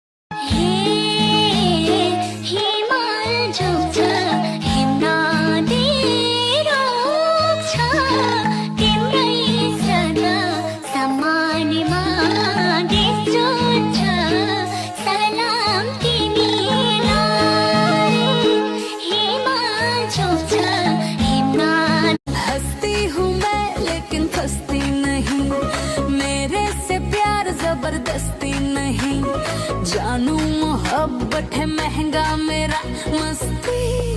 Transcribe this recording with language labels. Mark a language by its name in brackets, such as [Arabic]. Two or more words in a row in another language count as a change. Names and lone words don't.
[Nepali] हे हिमाल झुक्छ, हिमनदी रोक्छ, तिम्रै सदा सम्मानमा देश जुझ्छ, सलाम तिमीलाई। हिमाल झुक्छ, हिमनदी [Hindi] हंसती हूँ मैं लेकिन फंसती नहीं, मेरे से प्यार जबरदस्ती नहीं, जानू मोहब्बत है महंगा मेरा मस्ती।